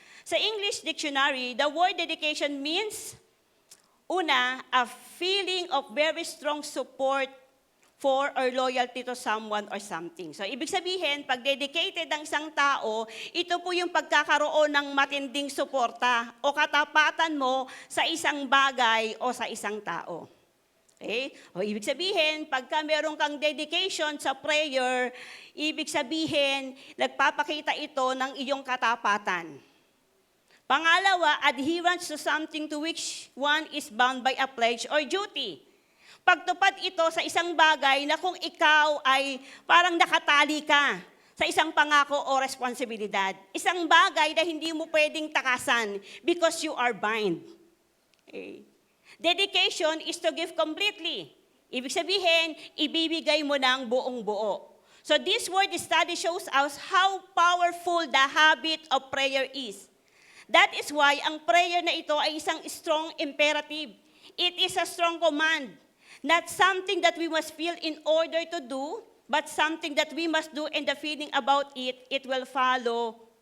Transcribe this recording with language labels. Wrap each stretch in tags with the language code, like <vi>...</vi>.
<en>Sa English Dictionary, the word dedication means, una, a feeling of very strong support for or loyalty to someone or something.</en> <tl>So, ibig sabihin, pag dedicated ang isang tao, ito po yung pagkakaroon ng matinding suporta o katapatan mo sa isang bagay o sa isang tao. Okay? O, ibig sabihin, pagka meron kang dedication sa prayer, ibig sabihin, nagpapakita ito ng iyong katapatan.</tl> <en>Pangalawa, adherence to something to which one is bound by a pledge or duty.</en> <tl>Pagtupad ito sa isang bagay na kung ikaw ay parang nakatali ka sa isang pangako o responsibilidad. Isang bagay na hindi mo pwedeng takasan</tl> <en>because you are bind.</en> <tl>Okay.</tl> <en>Dedication is to give completely.</en> <tl>Ibig sabihin, ibibigay mo ng buong buo.</tl> <en>So this word study shows us how powerful the habit of prayer is. That is why</en> <tl>ang prayer na ito ay isang</tl> <en>strong imperative. It is a strong command. Not something that we must feel in order to do, but something that we must do and the feeling about it, it will follow.</en>